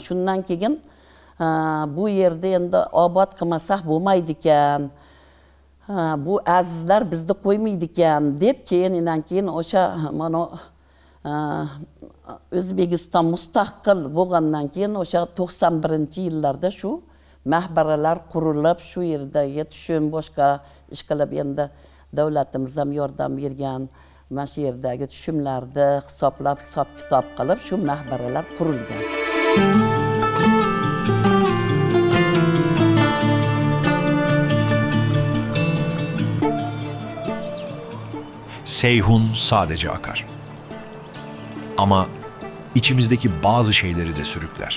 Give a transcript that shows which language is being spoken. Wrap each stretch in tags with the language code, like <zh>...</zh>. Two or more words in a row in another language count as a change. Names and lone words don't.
<uz>Shundan keyin bu yerda endi obod qilmasak bo'lmaydi ekan, bu azizlar bizni qo'ymaydi ekan deb keyin o'sha mana O'zbekiston mustaqil bo'lgandan keyin o'sha 91-yillarda shu mahbaralar qurilib, shu yerdagi tushum boshqa ish qilib endi davlatimiz ham yordam bergan. Mana shu yerdagi tushumlarni hisoblab, hisob-kitob qilib shu mahbaralar qurilgan.</uz> <tr>Seyhun sadece akar. Ama içimizdeki bazı şeyleri de sürükler.</tr>